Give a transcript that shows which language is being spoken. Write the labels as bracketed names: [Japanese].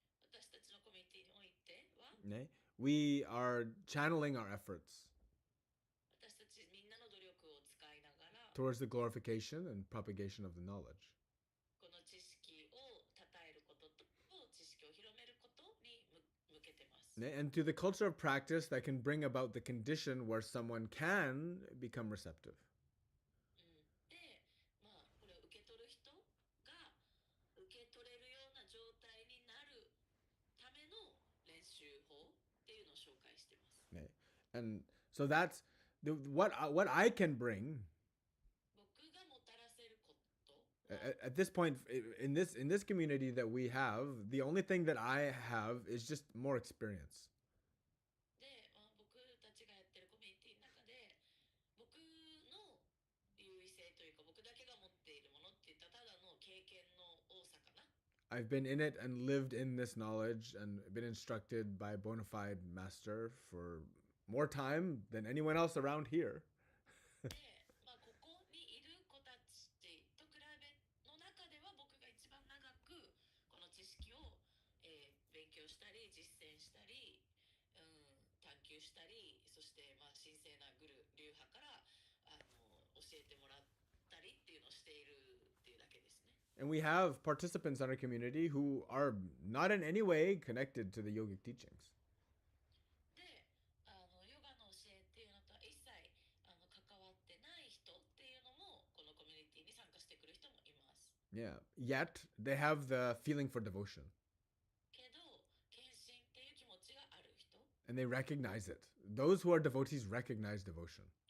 [Japanese] 私たちのコミュニティにおいては [English] we are channeling our efforts [Japanese] 私たちみんなの努力を使いながら [English] towards the glorification and propagation of the knowledge. [Japanese] この知識を称えることと知識を広めることに向けてます。 [English] And to the culture of practice that can bring about the condition where someone can become receptive. [Japanese] で、これを受け取る人が受け取れるような状態になるための練習法っていうのを紹介してます。 [English] And so that's what I can bring [Japanese] 僕がもたらせることは [English] at this point in this community that we have. The only thing that I have is just more experience. [Japanese] で、僕たちがやってるコミュニティの中で僕の優位性というか僕だけが持っているものっていったただの経験の多さかな。 [English] I've been in it and lived in this knowledge and been instructed by a bona fide master for more time than anyone else around here. [Japanese] で、ここにいる子たちと比べの中では僕が一番長くこの知識を、勉強したり実践したり、探求したり、そして、神聖な流派から教えてもらったりっていうのをしているっていうだけですね。 [English] And we have participants in our community who are not in any way connected to the yogic teachings. [Japanese] で、ヨガの教えっていうのとは一切関わってない人っていうのもこのコミュニティに参加してくる人もいます。 [English] Yeah. Yet they have the feeling for devotion [Japanese] けど献身っていう気持ちがある人、 [English] and they recognize it. Those who are devotees recognize devotion.